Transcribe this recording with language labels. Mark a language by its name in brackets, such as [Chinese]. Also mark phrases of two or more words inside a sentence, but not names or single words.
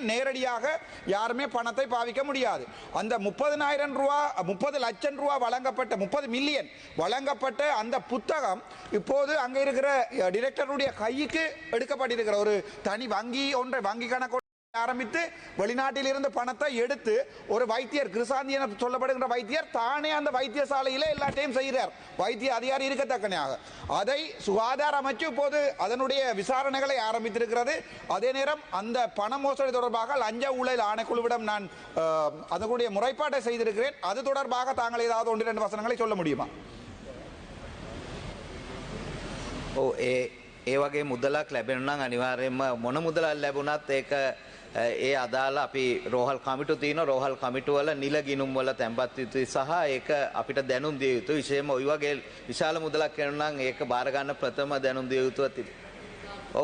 [Tamil] நேரடியாக யாருமே பணத்தை பாவிக்க முடியாது. அந்த 30 லட்சம் ரூபாய் வழங்கப்பட்ட 30 மில்லியன் வழங்கப்பட்ட அந்த புத்தகம் இப்போது அங்கே இருக்கிற டிரெக்டருடைய கைக்கு எடுக்கப்பட்டிருக்கிற ஒரு தனி வங்கி கணக்கு ஆரம்பித்து வெளிநாட்டில் இருந்து பணத்தை எடுத்து ஒரு வைத்தியர், கிருசாந்தி என சொல்லப்படுகின்ற வைத்தியர் தானே அந்த வைத்தியசாலையிலே எல்லாத்தையும் செய்கிறார், வைத்திய அதிகாரி இருக்கத்தக்கனையாக. அதை சுகாதார அமைச்சு இப்போது அதனுடைய விசாரணைகளை ஆரம்பித்திருக்கிறது. அதே நேரம் அந்த பண மோசடி தொடர்பாக லஞ்ச ஊழல் ஆணைக்குழுவிடம் நான் அதனுடைய முறைப்பாட்டை செய்திருக்கிறேன். அது தொடர்பாக தாங்கள் ஏதாவது 1-2 வசனங்களை சொல்ல முடியுமா? [Sinhala] ඒ වගේ මුදලක් ලැබෙනවා නම් අනිවාර්යයෙන්ම මොන මුදලක් ලැබුණත් ඒක ඒ අදාළ අපි රෝහල් කමිටු තියෙනවා. රෝහල් කමිටු වල නිල ගිණුම් වල තැන්පත් යුතුයි සහ ඒක අපිට දැනුම් දිය යුතුයි. විශේෂයෙන්ම ওই වගේ විශාල මුදලක් කරනවා නම් ඒක බාර ගන්න ප්‍රථම දැනුම් දිය යුතුව තිබෙනවා.